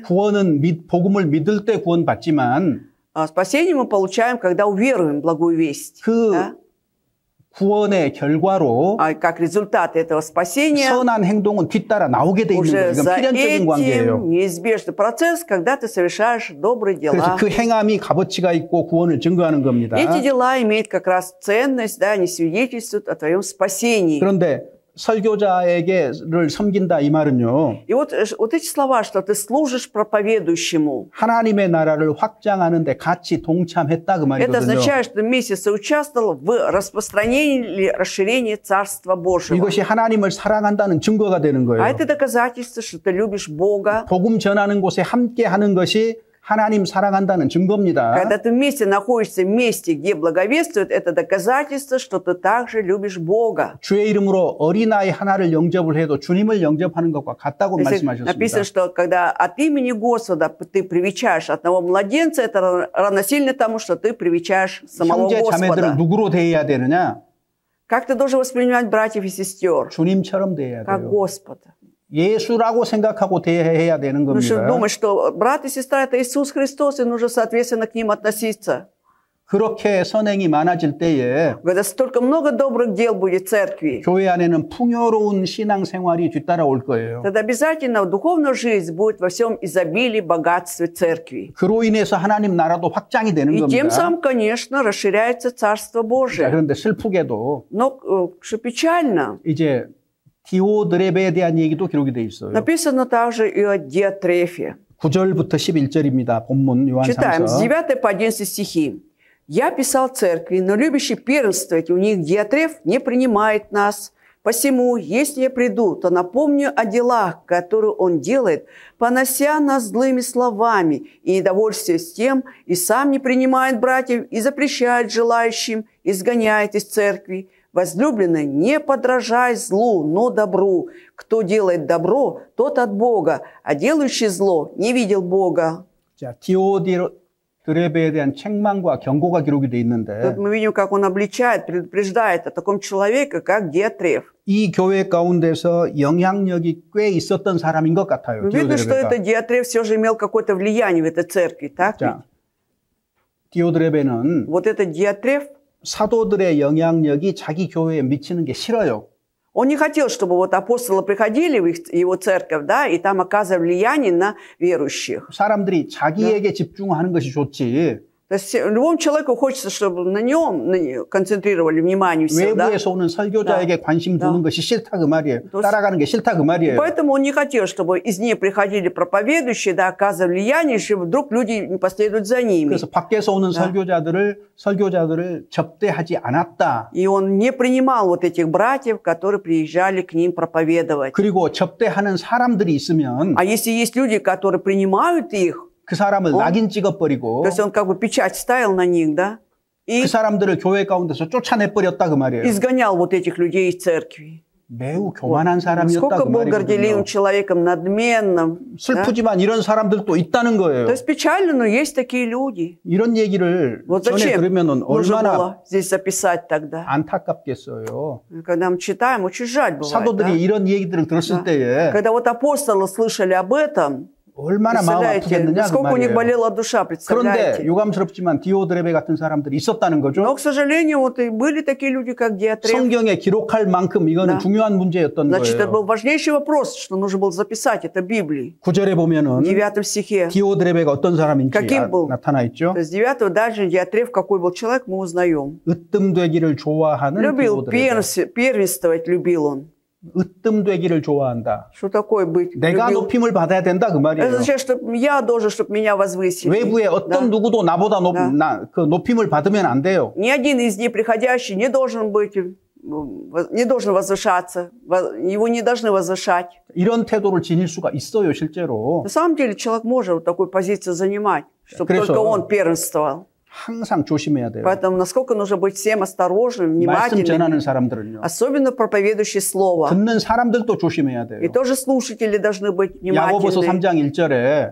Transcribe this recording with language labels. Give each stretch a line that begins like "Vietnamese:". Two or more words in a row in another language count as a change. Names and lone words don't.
Korean: 구원은 복음을 믿을 때 구원받지만
Russian: А спасение мы получаем, когда уверуем в благую весть.
Korean: 그
Russian: Да?
Korean: 구원의 결과로
Russian: А как результат этого спасения
Korean: 선한 행동은 뒤따라 나오게 돼 있는
Russian: уже
Korean: 거예요. 이건
Russian: за
Korean: 필연적인 관계예요.
Russian: этим неизбежный процесс, когда ты совершаешь добрые
Korean: 그래서
Russian: дела.
Korean: 그 행함이 값어치가 있고 구원을 증거하는 겁니다.
Russian: Эти дела имеют как раз ценность, да, они свидетельствуют о твоем спасении.
Korean: 그런데 설교자에게를 섬긴다 이 말은요.
Russian: И вот эти слова, что ты служишь проповедующему,
Korean: 하나님의 나라를 확장하는데 같이 동참했다 그
Russian: это
Korean: 말이거든요.
Russian: означает, что вместе соучаствовал в распространении или расширении Царства Божьего.
Korean: 이것이 하나님을 사랑한다는 증거가 되는 거예요.
Russian: А это доказательство, что ты любишь Бога.
Korean: 복음 전하는 곳에 함께 하는 것이 하나님 사랑한다는 증거입니다.
Russian: Когда ты вместе находишься в месте, где благовествуют, это доказательство, что ты также любишь Бога.
Korean: 주의 이름으로 어린아이 하나를 영접을 해도 주님을 영접하는 것과 같다고
Russian: Если
Korean: 말씀하셨습니다.
Russian: написано, что когда от имени Господа ты привечаешь одного младенца, это равносильно тому, что ты привечаешь самого
Korean: 형제 자매들을
Russian: Господа.
Korean: 누구로 대해야 되느냐?
Russian: Как ты должен воспринимать братьев и сестер?
Korean: 주님처럼 대해야
Russian: Как
Korean: 돼요.
Russian: Господа.
Korean: 예수라고 생각하고 대해야 되는
Russian: Потому что
Korean: 겁니다.
Russian: думать, что брат и сестра – это Иисус Христос, и нужно, соответственно, к ним относиться.
Korean: 그렇게 선행이 많아질 때에
Russian: Когда столько много добрых дел будет в церкви,
Korean: 교회 안에는 풍요로운 신앙생활이 뒤따라올 거예요.
Russian: тогда обязательно духовная жизнь будет во всем изобилии, богатстве церкви.
Korean: 그로 인해서 하나님 나라도 확장이 되는
Russian: И тем
Korean: 겁니다.
Russian: самым, конечно, расширяется Царство
Korean: 자,
Russian: Божие.
Korean: 그런데 슬프게도
Russian: Но, что печально,
Korean: 이제 디오드레베에 대한 얘기도 기록이 돼 있어요.
Russian: написано также и о Диатрефе.
Korean: 9절부터 11절입니다. 본문
Russian: Читаем с
Korean: 요한상서.
Russian: 9 по 11 стихи. «Я писал церкви, но любящий первенствовать у них Диатреф не принимает нас. Посему, если я приду, то напомню о делах, которые он делает, понося нас злыми словами и недовольствие с тем, и сам не принимает братьев, и запрещает желающим, изгоняет из церкви. Возлюбленный, не подражай злу, но добру. Кто делает добро, тот от Бога, а делающий зло не видел Бога».
Korean: 자, 디오드레베에 대한 책망과 경고가 기록이 돼 있는데
Russian: Тут мы видим, как он обличает, предупреждает о таком человеке, как Диатреф.
Korean: 이 교회 가운데서 영향력이 꽤 있었던 사람인 것 같아요.
Russian: Видно, что
Korean: 디오드레베가.
Russian: это Диатреф все же имел какое-то влияние в этой церкви, так ведь?
Korean: 자, 디오드레베는
Russian: Вот этот Диатреф,
Korean: 사도들의 영향력이 자기 교회에 미치는 게 싫어요.
Russian: он не хотел, чтобы вот апостолы приходили в его церковь, да, и там оказывали влияние на верующих.
Korean: 사람들이 자기에게 집중하는 것이 좋지.
Russian: То есть любому человеку хочется, чтобы на нем концентрировали внимание всегда.
Korean: 외부에서 오는 설교자에게 관심 두는 것이 싫다 그 말이에요. 따라가는 게 싫다 그 말이에요.
Russian: Поэтому он не хотел, чтобы из нее приходили проповедующие, да, оказывали влияние, чтобы вдруг люди не последуют за ними.
Korean: 그래서 밖에서 오는 설교자들을 접대하지 않았다.
Russian: И он не принимал вот этих братьев, которые приезжали к ним проповедовать.
Korean: 그리고 접대하는 사람들이 있으면
Russian: А если есть люди, которые принимают их,
Korean: 그 사람을 낙인 찍어버리고
Russian: то есть он как бы печать ставил на них, да, и
Korean: 그 사람들을 교회 가운데서 쫓아내버렸다 그 말이에요.
Russian: изгонял вот этих людей из церкви.
Korean: 매우 교만한 사람이었다
Russian: Сколько
Korean: 그
Russian: был горделивым
Korean: 말이거든요.
Russian: человеком, надменным. Да?
Korean: 슬프지만 이런 사람들도 있다는 거예요.
Russian: То есть печально, но есть такие люди.
Korean: 이런 얘기를
Russian: Вот
Korean: 전에
Russian: зачем
Korean: 들으면
Russian: нужно
Korean: 얼마나
Russian: было здесь записать тогда?
Korean: 안타깝겠어요.
Russian: Когда мы читаем, очень жаль бывает.
Korean: 사도들이
Russian: Да?
Korean: 이런 얘기들을 들었을 때에
Russian: Когда вот апостолы слышали об этом,
Korean: 얼마나 마음
Russian: представляете,
Korean: 아프겠느냐 그
Russian: насколько у них
Korean: 말이에요.
Russian: болела душа,
Korean: 그런데
Russian: представляете?
Korean: 유감스럽지만 디오드레베 같은 사람들이 있었다는 거죠.
Russian: Но, к сожалению, вот и были такие люди, как Диатреф.
Korean: 성경에 기록할 만큼 이거는
Russian: Да.
Korean: 중요한 문제였던
Russian: Значит, это был
Korean: 거예요.
Russian: важнейший вопрос, что нужно было записать это в Библии.
Korean: 9절에
Russian: В
Korean: 보면은
Russian: 9 стихе.
Korean: 디오드레베가 어떤 사람인지
Russian: каким был?
Korean: 나타나 있죠.
Russian: То есть 9 дальше Диатреф, какой был человек, мы узнаем.
Korean: 으뜸되기를 좋아하는
Russian: Любил
Korean: 디오드레베.
Russian: первенствовать, любил он.
Korean: 으뜸되기를 좋아한다.
Russian: Что такое быть?
Korean: 내가
Russian: Любил.
Korean: 높임을 받아야 된다 그
Russian: Это
Korean: 말이에요.
Russian: означает, что я должен, чтобы меня возвысили.
Korean: 외부에 어떤 누구도 나보다 그 높임을 받으면 안 돼요.
Russian: Ни один из них приходящий не должен быть, не должен возвышаться, его не должны возвышать.
Korean: 이런 태도를 지닐 수가 있어요, 실제로.
Russian: На самом деле человек может вот такую позицию занимать, чтобы
Korean: 그래서
Russian: только он первенствовал.
Korean: 항상 조심해야 돼요.
Russian: Поэтому насколько нужно быть всем осторожным,
Korean: 말씀 전하는
Russian: внимательным,
Korean: 사람들은요.
Russian: особенно проповедующие слово.
Korean: 듣는 사람들도 조심해야 돼요.
Russian: И тоже слушатели должны быть
Korean: 야고보서
Russian: внимательны.
Korean: 3장 1절에